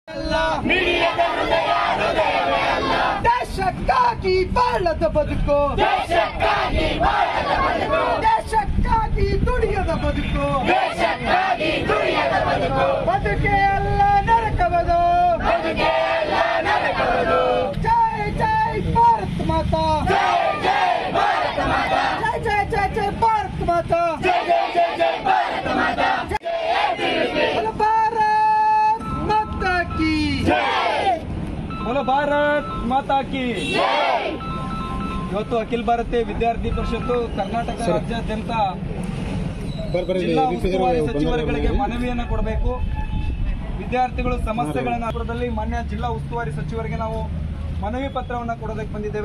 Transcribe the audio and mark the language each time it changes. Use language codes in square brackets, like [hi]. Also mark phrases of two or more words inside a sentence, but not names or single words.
[kn] ದೇಶಕ್ಕಾಗಿ ಬಾಳದ ಬದುಕು, ದೇಶಕ್ಕಾಗಿ ದುಡಿಯದ ಬದುಕು, ಬದುಕೆ ಎಲ್ಲ ನರಕವದು. [hi] जय जय भारत माता, जय जय जय जय भारत माता, भारत माता की बोलो भारत माता की। [kn] ಇವತ್ತು ಅಖಿಲ ಭಾರತೀಯ ವಿದ್ಯಾರ್ಥಿ ಪರಿಷತ್ತು ಕರ್ನಾಟಕ ರಾಜ್ಯಾದ್ಯಂತ ಜಿಲ್ಲಾ ಉಸ್ತುವಾರಿ ಸಚಿವರುಗಳಿಗೆ ಮನವಿಯನ್ನು ಕೊಡಬೇಕು. ವಿದ್ಯಾರ್ಥಿಗಳು ಸಮಸ್ಯೆಗಳನ್ನು ಮಾನ್ಯ ಜಿಲ್ಲಾ ಉಸ್ತುವಾರಿ ಸಚಿವರಿಗೆ ನಾವು ಮನವಿ ಪತ್ರವನ್ನು ಕೊಡೋದಕ್ಕೆ ಬಂದಿದ್ದೇವೆ.